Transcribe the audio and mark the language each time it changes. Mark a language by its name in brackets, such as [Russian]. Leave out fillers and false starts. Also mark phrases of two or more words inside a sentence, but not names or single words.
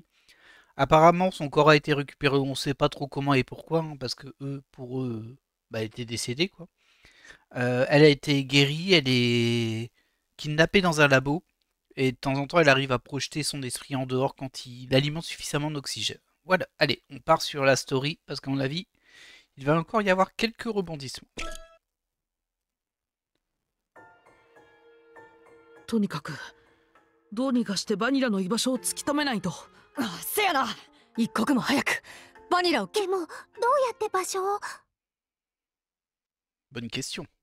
[French] Apparemment, son corps a été récupéré, on ne sait pas trop comment et pourquoi, hein, parce que pour eux, bah, elle était décédée, quoi. Elle a été guérie, elle est kidnappée dans un labo, et de temps en temps, elle arrive à projeter son esprit en dehors quand il alimente suffisamment d'oxygène. Voilà, allez, on part sur la story, parce qu'à mon avis, il va encore y avoir quelques rebondissements. [Japanese] とにかくどうにかしてバニラの居場所を突き止めないと。せやな、一刻も早くバニラを。でもどうやって場所を。 [French] Bonne question.